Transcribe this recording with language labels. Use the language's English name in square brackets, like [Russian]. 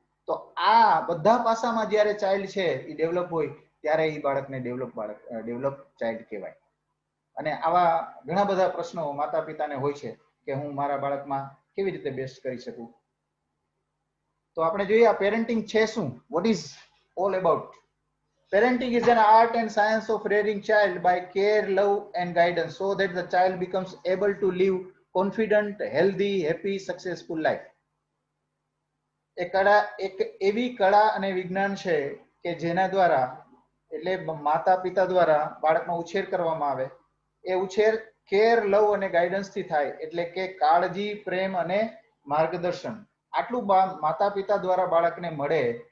[Gujarati] તો આ બધા પાસામાં જ્યારે ચાઇલ્ડ છે એ ડેવલપ હોય ત્યારે એ બાળકને ડેવલપ ચાઇલ્ડ કહેવાય. અને આવા ઘણા બધા પ્રશ્નો માતા પિતાને હોય છે કે હું મારા બાળકમાં કેવી રીતે બેસ્ટ કરી શકું. તો આપણે જોઈએ આ પેરેન્ટિંગ છે શું, [English] What is all about. Parenting is an art and science of rearing child by care, love and guidance so that the child becomes able to live confident, healthy, happy, successful life. [Gujarati] એક એવી કળા અને વિજ્ઞાન છે કે જેના દ્વારા એટલે માતા પિતા દ્વારા બાળકનો ઉછેર કરવામાં આવે. એ ઉછેર કેર, લવ અને ગાઈડન્સ થી થાય, એટલે કે કાળજી, પ્રેમ અને માર્ગદર્શન આટલું માતા પિતા દ્વારા બાળકને મળે.